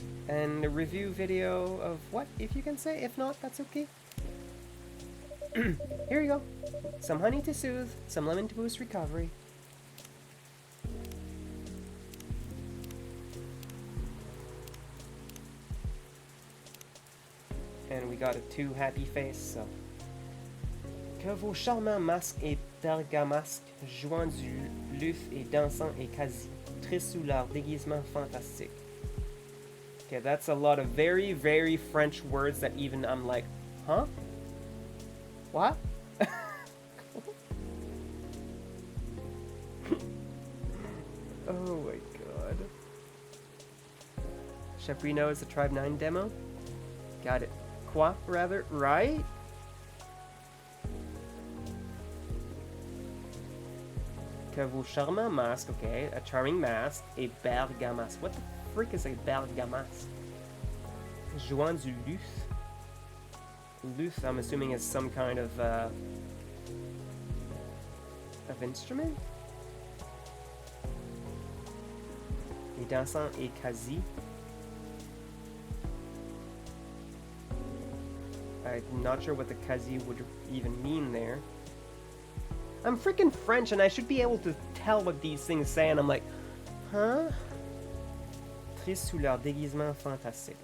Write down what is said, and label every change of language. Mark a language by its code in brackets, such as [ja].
[en] And a review video of what, if you can say? If not, that's okay. Here you go. Some honey to soothe, some lemon to boost recovery. And we got a 2 happy face, so. [fr] Que vos charmants masques et bergamasques, jouant du luth et dansant et quasi, tristes sous leur déguisement fantastique. [en] Okay, that's a lot of very, very French words that even I'm like, huh? What? Oh my god. Chaprino is the Tribe 9 demo? Got it. Quoi, rather? Right? [fr] Que vos charmants masques, [en] okay, a charming mask, a bergamasque. What the frick is a bergamasque? [fr] Jouant du luth. [en] Luth, I'm assuming, is some kind of instrument? [fr] Et dansant et quasi. [en] I'm not sure what the quasi would even mean there. I'm freaking French and I should be able to tell what these things say, and I'm like, huh? [fr] Triste sous leur déguisement fantastique.